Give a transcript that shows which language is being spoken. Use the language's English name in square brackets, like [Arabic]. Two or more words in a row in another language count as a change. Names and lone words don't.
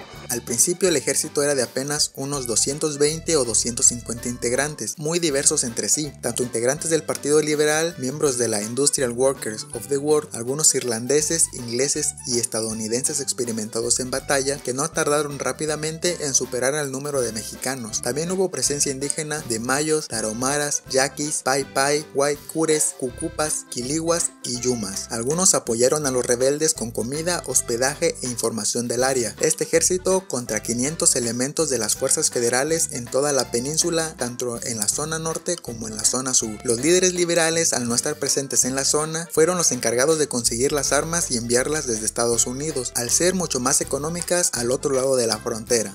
[Spanish] Al principio el ejército era de apenas unos 220 o 250 integrantes, muy diversos entre sí, tanto integrantes del Partido Liberal, miembros de la Industrial Workers of the World, algunos irlandeses, ingleses y estadounidenses experimentados en batalla, que no tardaron rápidamente en superar al número de mexicanos. También hubo presencia indígena de mayos, tarahumaras, yaquis, pai pai, guaycures, cucupas, quilihuas y yumas. Algunos apoyaron a los rebeldes con comida, hospedaje e información del área. Este ejército contra 500 elementos de las fuerzas federales en toda la península, tanto en la zona norte como en la zona sur. Los líderes liberales, al no estar presentes en la zona, fueron los encargados de conseguir las armas y enviarlas desde Estados Unidos, al ser mucho más económicas al otro lado de la frontera.